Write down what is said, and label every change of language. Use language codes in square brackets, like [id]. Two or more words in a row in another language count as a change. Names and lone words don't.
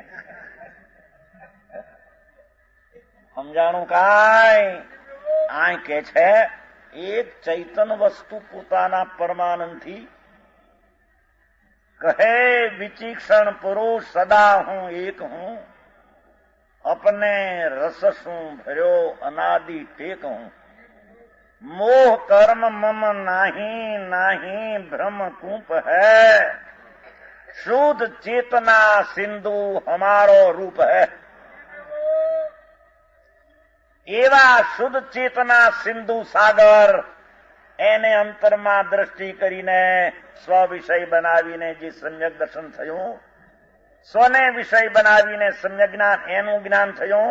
[gu] સમજાણું કાંઈ? આ કે છે એક ચૈતન વસ્તુ પોતાના પરમાનંદથી કહે, વિચિક્ષણ પુરુષ સદા હું એક હું, [hi] अपने रस से भर्यो अनादि टेक हूँ, मोह कर्म मम नाही नाही भ्रम कूप है, शुद्ध चेतना सिंधु हमारो रूप है. [gu] એવા શુદ્ધ ચેતના સિંધુ સાગર એને અંતરમાં દ્રષ્ટિ કરીને સ્વ વિષય બનાવીને જે સમ્યક દર્શન થયું, સ્વને વિષય બનાવીને સમ્યક જ્ઞાન, એનું જ્ઞાન થયું.